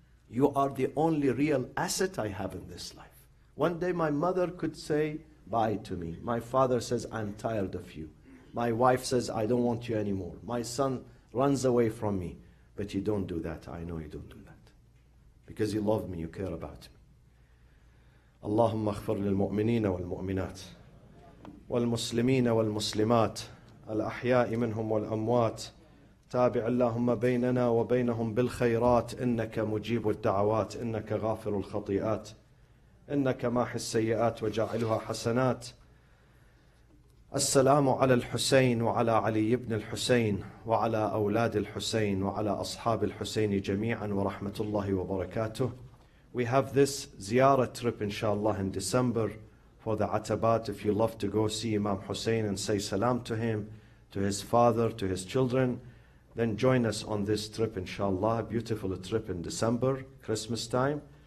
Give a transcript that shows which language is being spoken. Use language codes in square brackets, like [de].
[en] You are the only real asset I have in this life. One day my mother could say bye to me. My father says, I'm tired of you. My wife says, I don't want you anymore. My son runs away from me. But you don't do that. I know you don't do that. Because you love me, you care about me. [ar] اللهم اغفر للمؤمنين والمؤمنات والمسلمين والمسلمات الأحياء منهم والأموات تابع اللهم بيننا وبينهم بالخيرات إنك مجيب الدعوات إنك غافر الخطيئات إنك ماحي السيئات وجاعلها حسنات السلام على الحسين وعلى علي بن الحسين وعلى أولاد الحسين وعلى أصحاب الحسين جميعا ورحمة الله وبركاته. [en] We have this ziyarah trip inshallah in December for the Atabat. If you love to go see Imam Hussein and say salam to him, to his father, to his children, then join us on this trip inshallah. A beautiful trip in December, Christmas time.